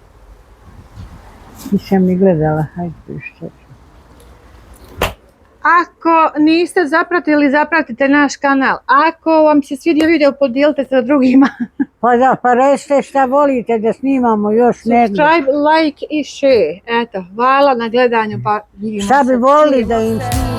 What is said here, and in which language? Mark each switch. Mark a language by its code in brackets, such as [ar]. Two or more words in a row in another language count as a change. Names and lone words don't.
[bs] Nisam ni gledala, hajde što. Ako niste zapratili, zapratite naš kanal. Ako vam se svidio video, podijelite sa drugima. Pa recite šta volite da snimamo još negdje. [en] Subscribe, like [bs] i share. Eto, hvala na gledanju, pa vidimo se. Šta bi volili da im snimamo?